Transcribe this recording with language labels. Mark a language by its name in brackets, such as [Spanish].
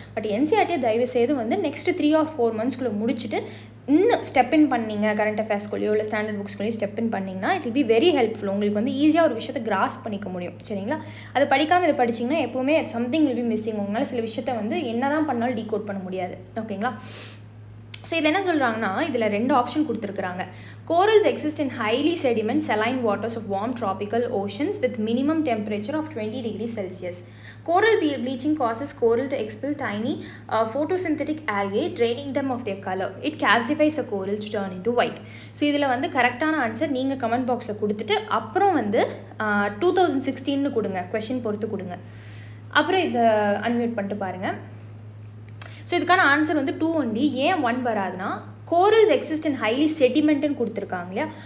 [Tamil] But என்சிஆர்டியை தயவு செய்து வந்து நெக்ஸ்ட் 3 or 4 monthsக்குள்ளே முடிச்சுட்டு இன்னும் ஸ்டெப் இன் பண்ணிங்க கரண்ட் அஃபேர்ஸ்குள்ளேயோ இல்லை ஸ்டாண்டர்ட் புக்ஸ்குள்ளேயோ ஸ்டெப் இன் பண்ணிங்கன்னா [English] It will be very helpful. [Tamil] உங்களுக்கு வந்து ஈஸியாக ஒரு விஷயத்தை கிராஸ் பண்ணிக்க முடியும். சரிங்களா? அதை படிக்காமல் இதை படிச்சிங்கன்னா எப்போவுமே [English] Something will be missing. [Tamil] உங்களால் சில விஷயத்தை வந்து என்ன தான் பண்ணாலும் டீகோட் பண்ண முடியாது. ஓகேங்களா? ஸோ இது என்ன சொல்கிறாங்கன்னா இதில் 2 ஆப்ஷன் கொடுத்துருக்குறாங்க. [English] Corals exist in highly sediment saline waters of warm tropical oceans with minimum temperature of 20 degrees Celsius. Coral bleaching causes coral to expel tiny photosynthetic algae, draining them of their color. It calcifies the coral to turn into white. [Tamil] So இதில் வந்து கரெக்டான answer நீங்கள் comment பாக்ஸில் கொடுத்துட்டு அப்புறம் வந்து 2016 கொடுங்க, question பொறுத்து கொடுங்க. அப்புறம் இதை அன்மியூட் பண்ணிட்டு பாருங்கள். ஸோ இதுக்கான ஆன்சர் வந்து 2 only. ஏன் 1 வராதுன்னா [English] corals exist in highly செடிமெண்ட்டுன்னு [Tamil] கொடுத்துருக்காங்க இல்லையா.